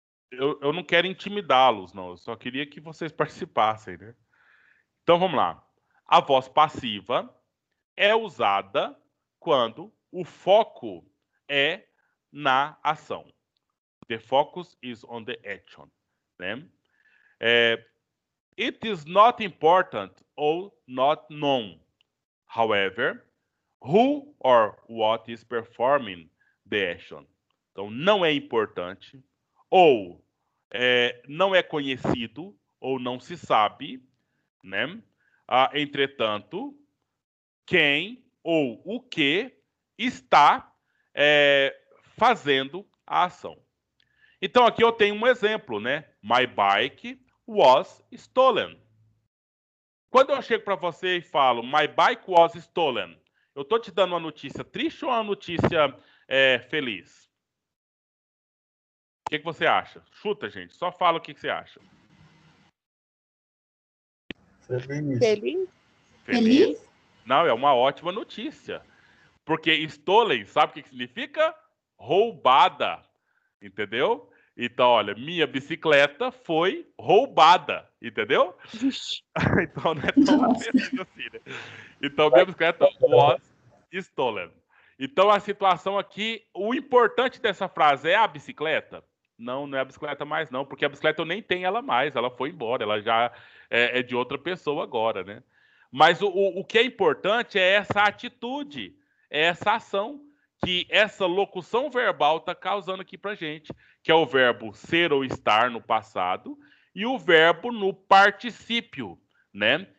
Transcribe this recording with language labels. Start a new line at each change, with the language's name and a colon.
Portuguese: Eu não quero intimidá-los, não. Eu só queria que vocês participassem, né? Então, vamos lá. A voz passiva é usada quando o foco é na ação.
English: The focus is on the action,
Portuguese: né?
English: It is not important or not known, however, who or what is performing the action.
Portuguese: Então, não é importante, ou não é conhecido, ou não se sabe, né? Entretanto, quem ou o que está fazendo a ação. Então, aqui eu tenho um exemplo, né?
English: My bike was stolen.
Portuguese: Quando eu chego para você e falo
English: My bike was stolen,
Portuguese: eu estou te dando uma notícia triste ou uma notícia feliz? O que você acha? Chuta, gente. Só fala o que você acha. Feliz? Não, é uma ótima notícia. Porque
English: stolen,
Portuguese: sabe o que significa? Roubada. Entendeu? Então, olha, minha bicicleta foi roubada. Entendeu? Então, não é tão ofensivo assim, né? Então, minha bicicleta
English: was stolen.
Portuguese: Então, a situação aqui, o importante dessa frase é a bicicleta? Não, não é a bicicleta mais, não, porque a bicicleta eu nem tenho ela mais, ela foi embora, ela já é de outra pessoa agora, né? Mas o que é importante é essa atitude, é essa ação que essa locução verbal está causando aqui pra gente, que é o verbo ser ou estar no passado e o verbo no particípio, né?